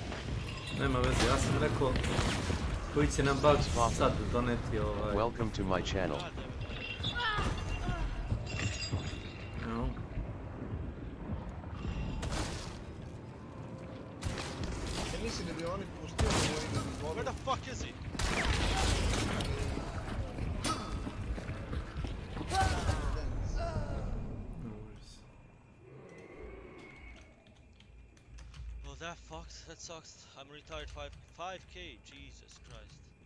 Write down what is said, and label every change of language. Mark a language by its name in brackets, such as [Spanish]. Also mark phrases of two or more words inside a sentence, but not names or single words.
[Serbian] Nema veze, ja sam rekao koji će nam bug sad doneti ovaj... [English] Welcome to my channel. No. [Serbian] Ja mislim da bi oni pustili da bi [English] Where the fuck is he? Well, that fucks. That sucks. I'm retired 5k. Jesus Christ.